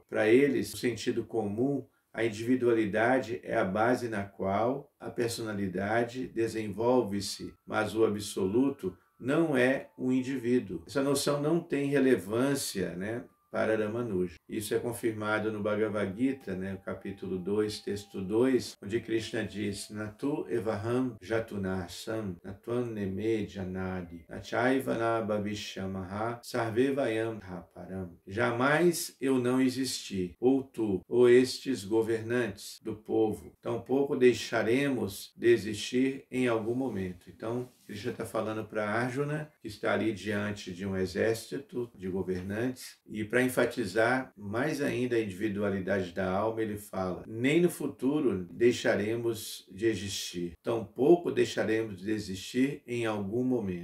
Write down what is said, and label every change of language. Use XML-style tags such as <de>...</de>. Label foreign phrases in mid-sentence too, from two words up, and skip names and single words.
<pt>Para eles, no sentido comum, a individualidade é a base na qual a personalidade desenvolve-se, mas o absoluto não é um indivíduo. Essa noção não tem relevância, para Ramanuja. Isso é confirmado no Bhagavad Gita, no capítulo 2, texto 2, onde Krishna diz:</pt> <sa>न तु एवाहं जातु नासं न त्वं नेमे जनाधिपाः न चैव न भविष्यामः सर्वे वयम् अतः परम्.</sa> <pt>Jamais eu não existi, ou tu, ou estes governantes do povo, tampouco deixaremos de existir em algum momento. Então, Krishna está falando para Arjuna, que está ali diante de um exército de governantes, e para enfatizar mais ainda a individualidade da alma, ele fala: nem no futuro deixaremos de existir, tampouco deixaremos de existir em algum momento.</pt>